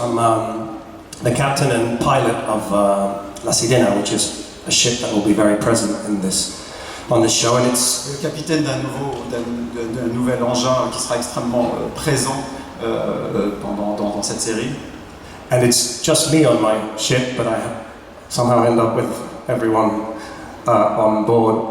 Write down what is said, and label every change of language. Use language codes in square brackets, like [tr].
[en] I'm the captain and pilot of La Sirena, which is a ship that will be very present on this show, and it's [fr] Le capitaine d'un nouvel engin qui sera extrêmement présent dans cette série. [en] and it's just me on my ship, but I somehow end up with everyone on board.